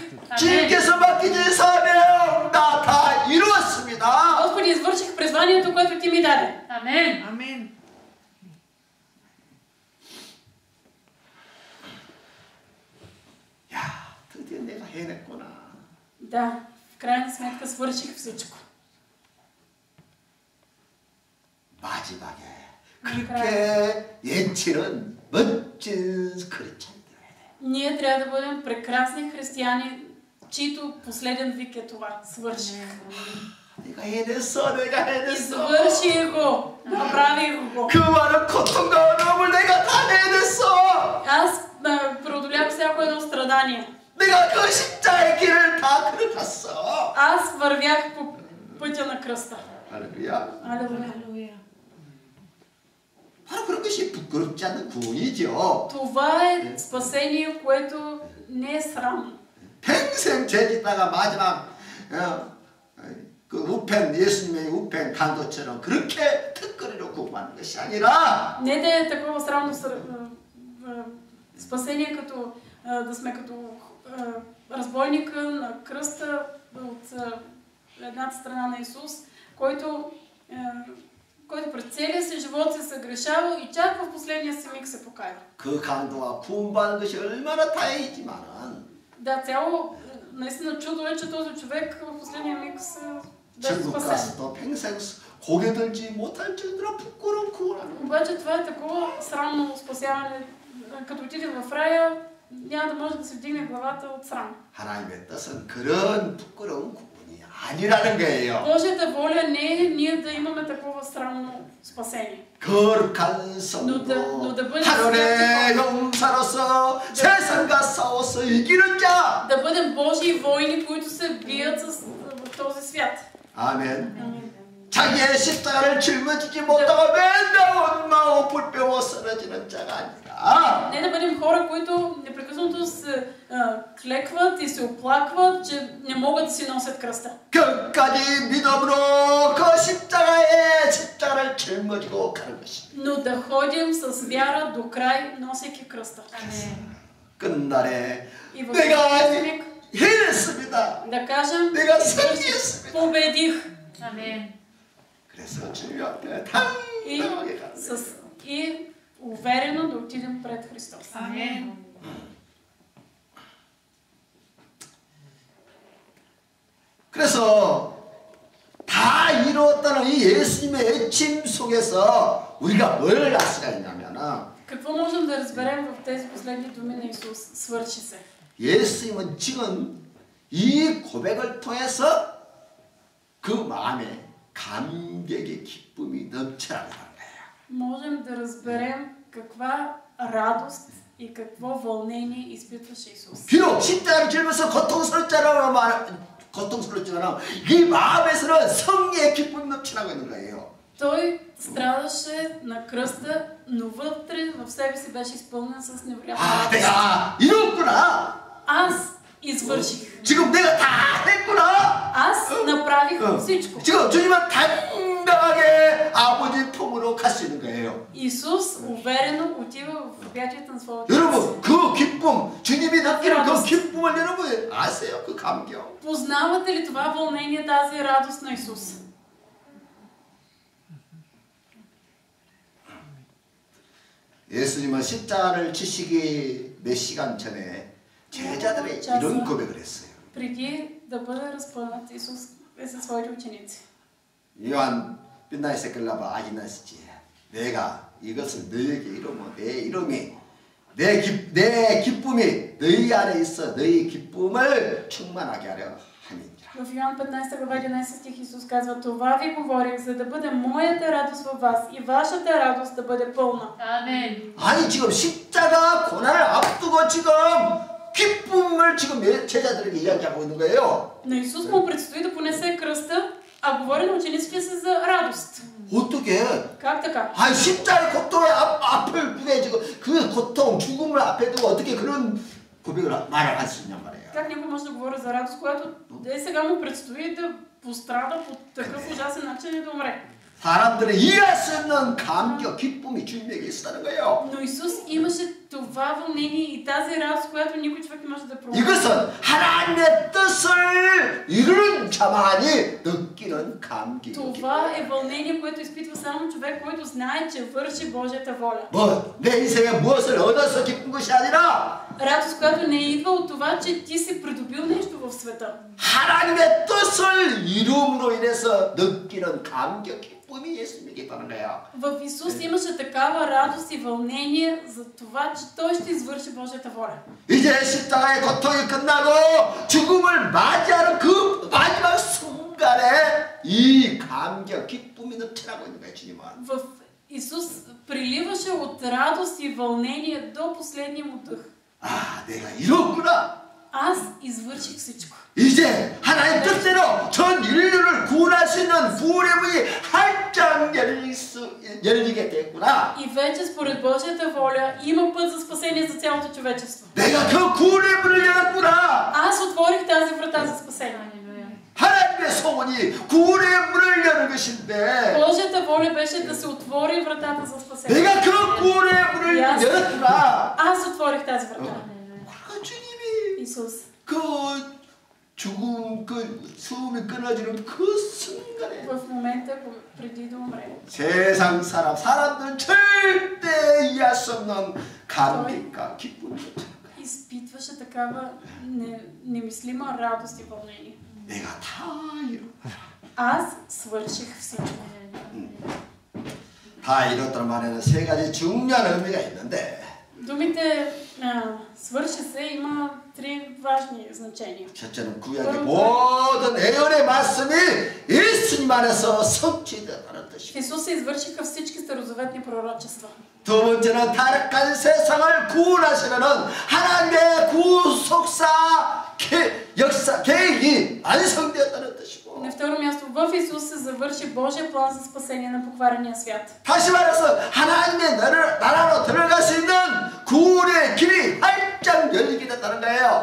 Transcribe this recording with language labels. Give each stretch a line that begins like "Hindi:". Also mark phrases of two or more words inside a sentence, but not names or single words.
Korean: 주님께서 맡기신 사명 나 다 이루었습니다.
Bulgarian: Господи, извърших призванието, което Ти ми даде. Амин.
Korean: 야, 드디어 내가 해냈구나.
Bulgarian: Да, в крайна сметка свърших всичко.
Korean: 마지막에 그렇게 예치는 멋진 크리스찬들.
Bulgarian: Ние трябва да бъдем прекрасни християни, чието последен вик е това. Свърших.
Korean: 내가 해냈어, 내가 해냈어.
Bulgarian: Свърших го. Направих го.
Korean: 그 많은 고통과 어려움을 내가 다 해냈어.
Bulgarian: Аз преодолях всяко едно страдание.
Korean: 내가 그 십자의 길을 다 걸어갔어.
Bulgarian: Аз вървях по пътя на кръста.
Korean: 할렐루야.
Bulgarian: Алелуя.
Korean: 바로 그런 것이 부끄럽지 않는 구원이죠.
Bulgarian: Това е спасение, което не е срамно.
Korean: 평생 죄 짓다가 마지막 그 우편 예수님의 우편 강도처럼 그렇게 턱걸이로 구원하는 것이 아니라
Bulgarian: Не да е такова срамно спасение, като да сме като разбойника на кръста от едната страна на Исус, който през целия си живот се съгрешава и чак в последния си миг се покаява.
Korean: 그 강도가 구원받는 것이 얼마나 다행이지만은
Bulgarian: Да, цяло наистина чудо е, че този човек в последния миг се беше
Korean: 천국
Bulgarian: спасен.
Korean: 가서도 평생 고개 들지 못할 정도로 부끄러운 구원하는 거예요.
Bulgarian: Обаче това е такова срамно спасяване. Като отиде в рая, няма да може да се вдигне главата от срам.
Korean: 하나님의 뜻은 그런 부끄러운 구원이 아니라는 거예요.
Bulgarian: Божията воля не е ние да имаме такова срамно спасение.
Korean: 거룩한 성도 하늘의 용사로서 세상과 싸워서 이기는 자.
Bulgarian: Да бъдем Божии войни, които се бият в този свят.
Korean: 아멘. 자기의 십자가를 짊어지지 못하고 맨날 원망하고 불평하고 쓰러지는 자가 아니라
Bulgarian: Не да бъдем хора, които непрекъснато се клекват и се оплакват, че не могат да си носят кръста.
Korean: 끝까지 믿음으로 그 십자가를 짊어지고 가는 것입니다.
Bulgarian: Но да ходим с вяра до край, носейки кръста.
Korean: 끝날에
Bulgarian: И в
Korean: 내가
Bulgarian: този миг
Korean: 해냈습니다.
Bulgarian: да кажем,
Korean: 내가 승리했습니다.
Bulgarian: победих.
Korean: 그래서 주님 앞에
Bulgarian: И,
Korean: 당당하게 가는 거예요.
Bulgarian: и уверено да отидем пред Христос. Амин.
Korean: 그래서 다 이루었다는 이 예수님의 외침 속에서 우리가 뭘 알 수가 있냐면은
Bulgarian: Какво можем да разберем в тези последни думи на Исус? Свърши се.
Korean: 예수님은 지금 이 고백을 통해서 그 마음에 감격의 기쁨이 넘쳐나는 거예요.
Bulgarian: Можем да разберем каква радост и какво вълнение изпитваше Исус.
Korean: 비록 십자가를 짊어서 고통스럽지만 이 마음에서는 승리의 기쁨이 넘쳐나고 있는 거예요.
Bulgarian: Той страдаше на кръста, но вътре в себе си беше изпълнен с невероятна
Korean: 아,
Bulgarian: радост.
Korean: 내가 이뤘구나.
Bulgarian: Аз извърших.
Korean: 지금 내가 다 했구나.
Bulgarian: Аз направих всичко.
Korean: 지금 주님은 당당하게 아버지 품으로 갈 수 있는 거예요.
Bulgarian: Исус уверено отива в обятията на своята.
Korean: 여러분 그 기쁨, 주님이 느끼는 그 기쁨을 여러분 아세요? 그 감격.
Bulgarian: Познавате ли това вълнение, тази радост на Исус?
Korean: 예수님은 십자가를 지시기 몇 시간 전에 제자들의 이런 고백을 했어요.
Bulgarian: Преди да бъде разпънат, Исус е със своите ученици.
Korean: 요한 빛나이 새끼라봐 아기나시지. 내가 이것을 너에게 이루면 내 이름이 내 기쁨이 너희 안에 있어 너희 기쁨을 충만하게 하려 함이니라.
Bulgarian: В Йоан 15 глава 11 стих Исус казва: това ви говорих, за да бъде моята радост във вас и вашата радост да бъде пълна.
Korean: 아멘. 아니 지금 십자가 고난을 앞두고 지금 기쁨을 지금 제자들에게 이야기하고 있는 거예요.
Bulgarian: На Исус му предстои да понесе кръста, а говори на учениците си за радост.
Korean: 어떻게?
Bulgarian: Как така?
Korean: 아니 십자가의 고통의 앞을 두게 지금 그 고통 죽음을 앞에 두고 어떻게 그런 고백을 말을 할 수 있냔 말이에요.
Bulgarian: Как някой може да говори за радост, когато сега му предстои да пострада по такъв ужасен начин и да умре?
Korean: 사람들은 이해할 수 없는 감격, 기쁨이 주님에게 있었다는 거예요.
Bulgarian: Но Исус имаше това вълнение и тази радост, която никой човек не може да промени.
Korean: 이것은 하나님의 뜻을 이루는 자만이 느끼는 감격이에요.
Bulgarian: Това е вълнение, което изпитва само човек, който знае, че върши Божията воля.
Korean: 내 인생에 무엇을 얻어서 기쁜 것이 아니라
Bulgarian: Радост, която не идва от това, че ти си придобил нещо в света.
Korean: 하나님의 뜻을 이룸으로 인해서 느끼는 감격, 기쁨이 예수님에게 있다는 거예요.
Bulgarian: В Исус имаше такава радост и вълнение за това, че Той ще извърши Божията воля.
Korean: 이제 십자가의 고통이 끝나고 죽음을 맞이하는 그 마지막 순간에 이 감격, 기쁨이 넘쳐나고 있는 거예요, 주님은.
Bulgarian: В Исус приливаше от радост и вълнение до последния му дъх.
Korean: 아, 내가 이뤘구나.
Bulgarian: Аз извърших всичко.
Korean: 이제 하나님 뜻대로 전 인류를 구원할 수 있는 구원의 문이 활짝 열리게 됐구나.
Bulgarian: И вече според Божията воля има път за спасение за цялото човечество.
Korean: 내가 그 구원의 문을 열었구나.
Bulgarian: Аз отворих тази врата за спасение.
Korean: 하나님의 소원이 구원의 문을 여는 것인데
Bulgarian: Божията воля беше да се отвори вратата за спасение.
Korean: 내가 그 구원의 문을 열었구나.
Bulgarian: Аз отворих тази врата.
Korean: 그러니까 주님이
Bulgarian: Исус.
Korean: 그 죽음, 그 숨이 끊어지는 그 순간에
Bulgarian: В момента преди да умре.
Korean: 세상 사람들은 절대 이해할 수 없는 감격과 기쁨이
Bulgarian: изпитваше такава немислима радост и вълнение.
Korean: 내가 다 이뤘구나.
Bulgarian: Аз свърших всичко.
Korean: 다 이뤘다는 말에는 세 가지 중요한 의미가 있는데
Bulgarian: Думите свърши се има три важни значения.
Korean: 첫째는 구약의 모든 애언의 말씀이 예수님 안에서 성취되었다는
Bulgarian: В
Korean: 뜻이고
Bulgarian: Исус се извършиха всички старозаветни пророчества.
Korean: 두 번째는 타락한 세상을 구원하시려는 하나님의 구속사 역사 계획이 완성되었다는 뜻이고
Bulgarian: На второ място, в Исус се завърши Божия план за спасение на покварения свят.
Korean: 다시 말해서 하나님의 나라로 들어갈 수 있는 구원의 길이 활짝 열리게 됐다는 거예요.